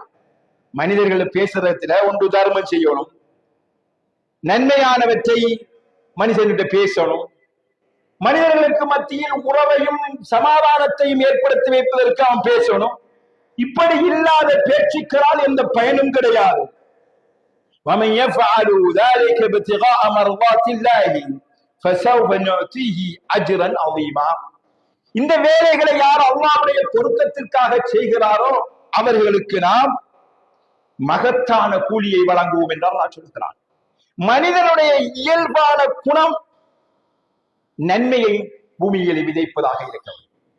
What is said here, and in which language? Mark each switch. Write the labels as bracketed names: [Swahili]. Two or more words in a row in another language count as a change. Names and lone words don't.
[Tamil] மனிதர்கள் பேசுறதுல ஒன்று தர்மம் செய்யணும், நன்மையானவற்றை மனிதர்கிட்ட பேசணும், மனிதர்களுக்கு மத்தியில் உறவையும் சமாதானத்தையும் ஏற்படுத்தி வைப்பதற்கு அவன் பேசணும். இப்படி இல்லாத பேச்சுக்களால் எந்த பயனும் கிடையாது. [Arabic] وَمَنْ يَفْعَلُ ذَلِكَ ابْتِغَاءَ مَرْضَاتِ اللَّهِ فَسَوْفَ نُؤْتِيهِ أَجْرًا عَظِيمًا. [Tamil] இந்த வேலைகளை யார் அல்லாஹ்வுடைய பொருத்தத்திற்காக செய்கிறாரோ அவர்களுக்கு நாம் மகத்தான கூலியை வழங்குவோம் என்று அல்லாஹ் சொல்கிறான். மனிதனுடைய இயல்பான குணம் நன்மையை பூமியில் விதைப்பதாக இருக்க வேண்டும்.